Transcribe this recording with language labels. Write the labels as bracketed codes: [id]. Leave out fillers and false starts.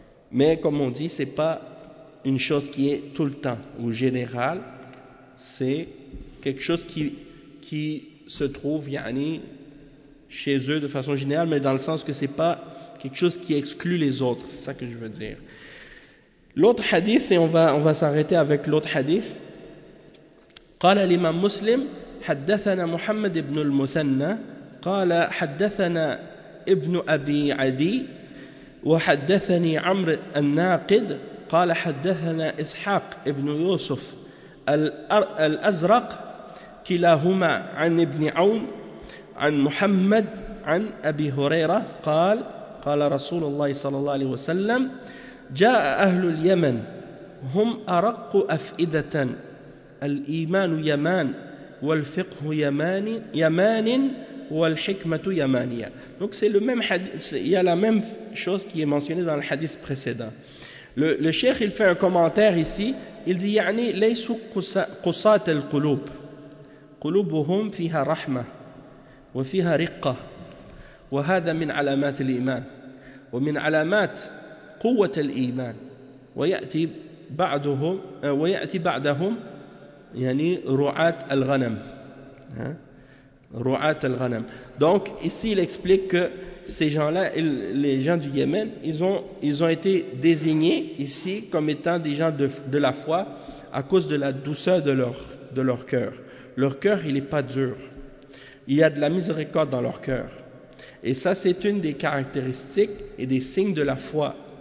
[fr] Mais comme on dit, c'est pas une chose qui est tout le temps ou générale, c'est quelque chose qui se trouve yani, chez eux de façon générale, mais dans le sens que ce n'est pas quelque chose qui exclut les autres. C'est ça que je veux dire. L'autre hadith, et on va s'arrêter avec l'autre hadith. [ar] قال l'imam muslim, حدثنا محمد ibn المثنى قال حدثنا ibn أبي عدي وحدثني عمر الناقد قال حدثنا إسحاق ibn يوسف الأزرق كلاهما عن ابن عون عن محمد عن أبي هريرة قال رسول الله صلى الله عليه وسلم جاء أهل اليمن هم أرق أفئدة الإيمان يمان والفقه يمان يمان والحكمة يمانية. [fr] Donc c'est le même hadith, il y a la même chose qui est mentionnée dans le hadith précédent. Le cheikh, il fait un commentaire ici. Il dit [ar] يعني ليس قصات القلوب قلوبهم فيها رحمة وفيها رقة وهذا من علامات الإيمان ومن علامات قوة الإيمان ويأتي بعدهم يعني رعاة الغنم رعاة الغنم. [fr] Donc ici il explique que ces gens-là, les gens du Yémen, ils ont été désignés ici comme étant des gens de la foi à cause de la douceur de leur cœur. Leur cœur, il n'est pas dur. Il y a de la miséricorde dans leur cœur. Et ça, c'est une des caractéristiques et des signes de la foi.